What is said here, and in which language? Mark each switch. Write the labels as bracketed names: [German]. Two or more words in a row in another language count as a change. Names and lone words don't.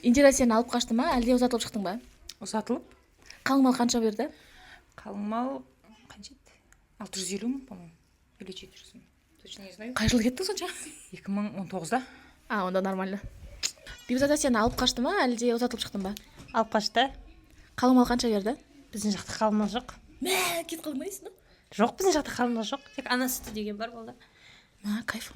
[Kazakh] Индира сені алып қашты ма, әлде ұзатылып шықтың ба? Ұзатылып. Қалың мал қанша берді? Қалың мал қанша еді? 650 мың, [Russian] по-моему. Или 400 мың. Точно не знаю. [Kazakh] Қай жылы кеттің сонша? 2019-да. Онда нормально. Бибизада сені алып қашты ма, әлде ұзатылып шықтың ба? Алып қашты. Қалың мал қанша берді? Біздің жақта қалың мал жоқ. Кетіп қалмайсың ба? Жоқ, біздің жақта қалың мал жоқ. Тек ана сүті деген бар болды. Кайф.